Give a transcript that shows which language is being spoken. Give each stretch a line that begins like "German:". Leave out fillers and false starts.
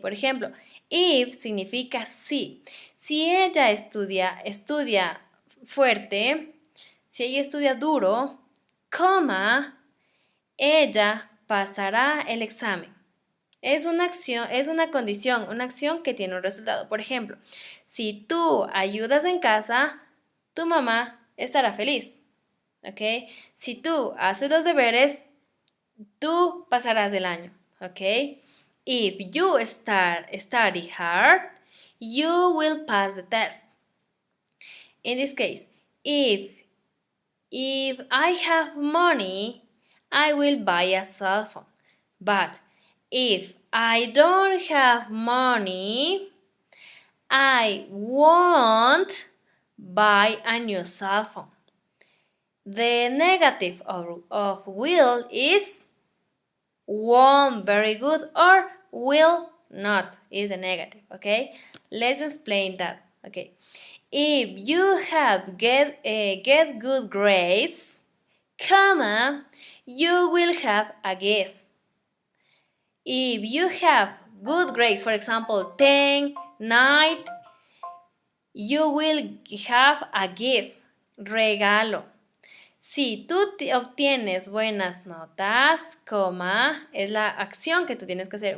Spanish: Por ejemplo, if significa sí. Si ella estudia fuerte, si ella estudia duro, coma, ella pasará el examen. Es una acción, es una condición, una acción que tiene un resultado. Por ejemplo, si tú ayudas en casa, tu mamá estará feliz. ¿Ok? Si tú haces los deberes, tú pasarás el año. ¿Ok?
English: If you study hard, you will pass the test. In this case, if I have money, I will buy a cell phone. But if I don't have money, I won't buy a new cell phone. The negative of will is won't, very good, or will not is the negative, okay? Let's explain that, okay? If you have get good grades, comma, you will have a gift. If you have good grades, for example, 10, 9, you will have a gift, regalo.
Spanish: Si tú obtienes buenas notas, coma, es la acción que tú tienes que hacer.